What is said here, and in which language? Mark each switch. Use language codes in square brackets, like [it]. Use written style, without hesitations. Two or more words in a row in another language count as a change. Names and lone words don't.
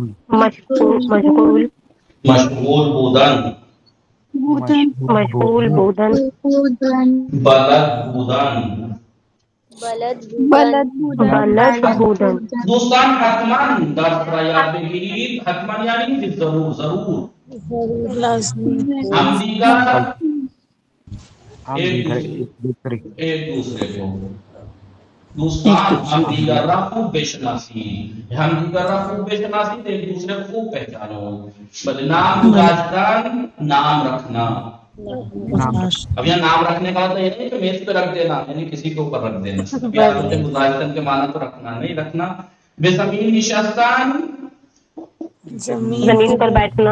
[fa] مشغول مشغول بودن مشغول بودن بلد بودن بلد بلد بلد بودن دوستان حتما درس را یاد بگیرید. [ur] حتما یعنی ضرور ضرور. [fa] ہم دیگر ہم دیگر [ur] ایک دوسرے ایک دوسرے کو [fa] دوستان ہم دیگر را خوب بشناسی. ہم دیگر را خوب بشناسی [ur] تو ایک دوسرے کو خوب پہچانو. [fa] بلے نام گذاشتن [ur] نام رکھنا. اب یہاں نام رکھنے کا تو یہ نہیں کہ میز پہ رکھ دینا یعنی کسی کے اوپر رکھ دینا. گذاشتن کے معنی تو رکھنا نہیں رکھنا. [fa] بے زمین نشستان [ur] زمین پر بیٹھنا